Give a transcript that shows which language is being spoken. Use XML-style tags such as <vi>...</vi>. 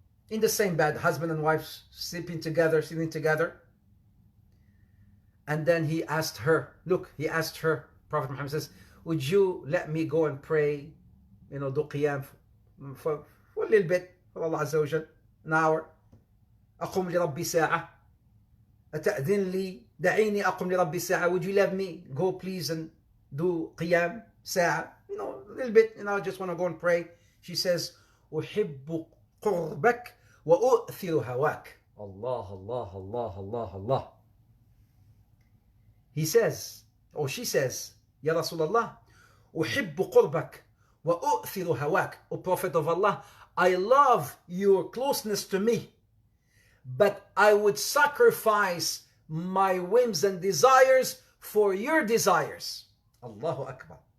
<en>In the same bed, husband and wife sleeping together. And then he asked her, Prophet Muhammad says, would you let me go and pray, do qiyam for a little bit, for Allah Azza wa Jal, an hour.</en> <ar>أقوم لربي ساعة. أتأذن لي دعيني أقوم لربي ساعة.</ar> <en>Would you let me go please and do qiyam ساعة? A little bit, I just want to go and pray. She says,</en> <ar>أحب قربك وأؤثر هواك. Allah, Allah, Allah, Allah, Allah.</ar> <en>He says, or she says, Ya Rasulullah,</en> <ar>أحب قربك وأؤثر هواك.</ar> <en>O Prophet of Allah, I love your closeness to me, but I would sacrifice my whims and desires for your desires. Allahu Akbar.</en>